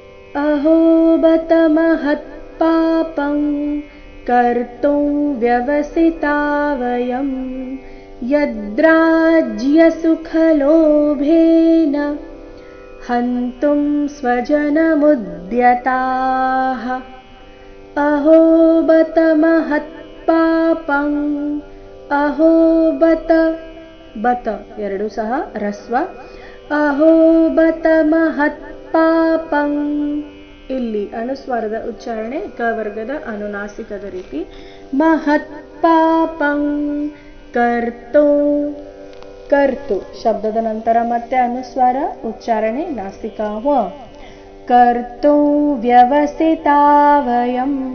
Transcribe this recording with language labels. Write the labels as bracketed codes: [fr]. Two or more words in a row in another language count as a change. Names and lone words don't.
[sa] अहो बत महत्पापं कर्तुं व्यवसिता वयं यद्राज्यसुखलोभेन हन्तुं स्वजनमुद्यताः। अहो बत महत्पापं अहो बत बत [kn] ಎರಡು ಸಹ ರಸ್ವ [sa] ಅಹೋ ಬತ ಮಹತ್ಪಾಪಂ [kn] ಇಲ್ಲಿ ಅನುಸ್ವಾರದ ಉಚ್ಚಾರಣೆ ಕ ವರ್ಗದ ಅನುನಾಸಿಕದ ರೀತಿ [sa] ಮಹತ್ಪಾಪಂ ಕರ್ತು ಕರ್ತು [kn] ಶಬ್ದದ ನಂತರ ಮತ್ತೆ ಅನುಸ್ವಾರ ಉಚ್ಚಾರಣೆ ನಾಸಿಕ ವ [sa] ಕರ್ತು ವ್ಯವಸಿತಾ ವಯಂ